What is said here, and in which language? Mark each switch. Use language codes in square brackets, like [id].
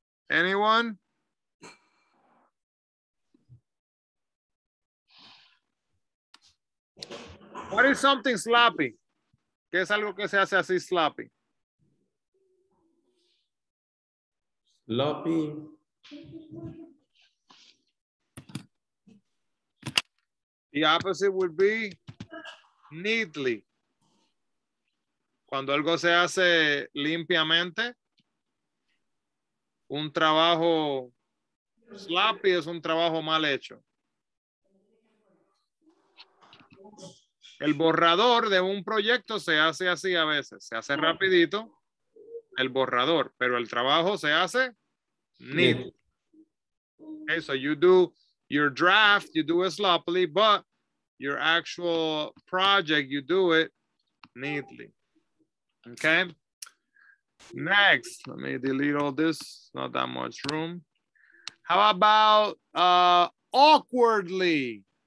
[en] Anyone? What is something sloppy? [es] ¿Qué es algo que se hace así sloppy? [en] Sloppy. The opposite would be neatly. [es] Cuando algo se hace limpiamente, un trabajo sloppy es un trabajo mal hecho. El borrador de un proyecto se hace así a veces. Se hace rapidito el borrador, pero el trabajo se hace neat. [en] Okay, so you do your draft, you do it sloppily, but your actual project, you do it neatly. Okay. Next, let me delete all this. Not that much room. How about awkwardly?